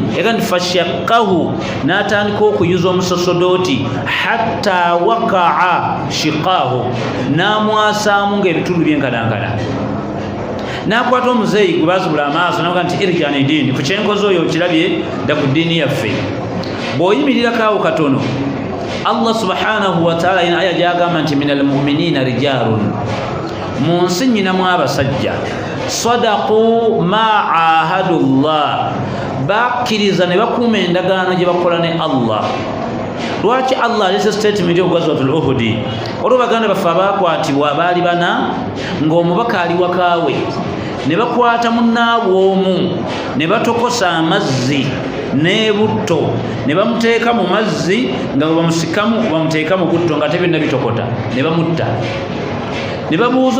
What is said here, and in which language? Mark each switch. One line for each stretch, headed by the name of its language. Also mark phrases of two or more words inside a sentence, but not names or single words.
Ganda: Eka nti fashaqahu, n'atandika okuyuza omusosodoti.
Arabic: حتى وقع شقاه,
Ganda: n'amwasaamu ng'ebitundu byenkanankana. N'akwata omuzeeyi gwe baazibula amaaso n'avuga nti
Arabic: ارجعني ديني,
Ganda: ku kyenkoze oyo okirabye dda ku ddiini yaffe. Bw'oyimirirako awo katono, Allah
Arabic: سبحانه وتعالى
Ganda: ina aya gyagamba nti
Arabic: من المؤمنين رجال,
Ganda: mu nsi nnyinamu abasajja
Arabic: صدقوا ما عاهدوا الله,
Ganda: bakkiriza ne bakuuma endagaano gye bakola ne Allah. Lwaki Allah alese statement y'Ghazwatul Uhud? Olwo baganda baffe abakwatibwa baali bana, ng'omubaka ali wakaawe, ne bakwata munnaabwe omu ne batokosa amazzi ne butto ne bamuteeka mu mazzi nga bamusikamu bamuteeka mu butto nga tebinna bitokota ne bamutta ne babuuza